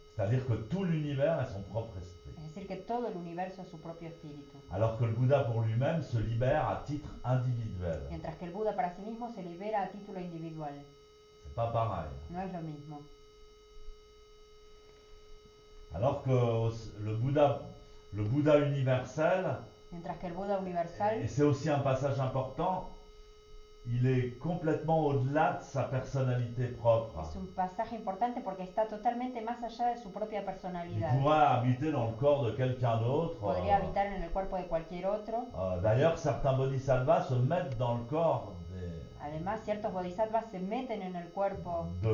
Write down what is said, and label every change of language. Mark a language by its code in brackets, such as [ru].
[fr] C'est-à-dire que tout l'univers est son propre esprit. [es] Es Es decir, que todo el universo es su propio espíritu. [fr] Alors que le Bouddha pour lui-même se libère à titre individuel. [es] Mientras que el Buda para sí mismo se libera a título individual. [fr] C'est pas pareil. [es] No es lo mismo. [fr] Alors que le Bouddha universel, [es] Mientras que el Buda universal, [fr] et c'est aussi un passage important, il est complètement au-delà de sa personnalité propre. [es] es un pasaje importante porque está totalmente más allá de su propia [fr] Il [es] personalidad. [fr] pourrait habiter dans le corps de quelqu'un d'autre. [es] Podría habitar en el cuerpo de cualquier otro. [fr] D'ailleurs, certains bodhisattvas se mettent dans le corps [es] Además, ciertos bodhisattvas se meten en el cuerpo